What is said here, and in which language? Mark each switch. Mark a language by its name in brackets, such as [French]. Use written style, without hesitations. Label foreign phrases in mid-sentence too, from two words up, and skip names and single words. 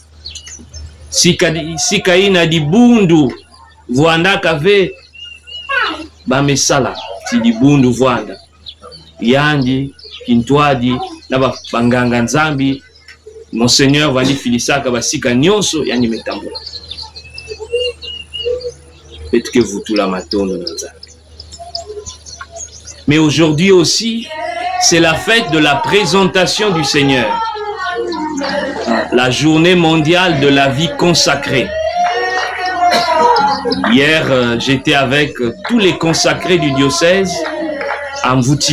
[Kituba (Democratic Republic of Congo)] sika ina dibundu vuandaka ve bamesala ti dibundu vuanda yandi kintwadi na banganga nzambi Monseigneur vandi filisaka basika nyonso yani metambula petke vutula matondo na nzambi. [French] Mais aujourd'hui aussi, c'est la fête de la présentation du Seigneur, la journée mondiale de la vie consacrée. Hier, j'étais avec tous les consacrés du diocèse à Mvouti.